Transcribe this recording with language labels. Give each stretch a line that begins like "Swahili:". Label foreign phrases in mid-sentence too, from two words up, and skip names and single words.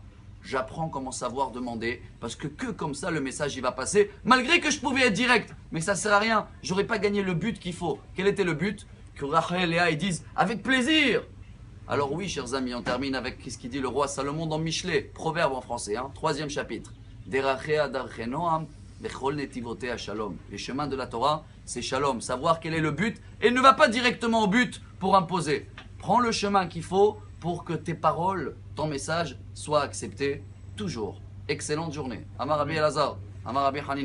French: J'apprends comment savoir demander, parce que comme ça, le message, il va passer, malgré que je pouvais être direct. Mais ça ne sert à rien, j'aurais pas gagné le but qu'il faut. Quel était le but? Que Rachel et Léa, ils disent, avec plaisir. Alors oui, chers amis, on termine avec ce qu'il dit le roi Salomon dans Michelet, proverbe en français, 3e chapitre.
Hebrew: דרכיה דרכי נועם, בכל נתיבותיה שלום.
French: Les chemins de la Torah, c'est shalom, savoir quel est le but, et ne va pas directement au but pour imposer. Prends le chemin qu'il faut pour que tes paroles, ton message, soient acceptés toujours. Excellente journée.
Hebrew: אמר רבי אלעזר, אמר רבי חנין.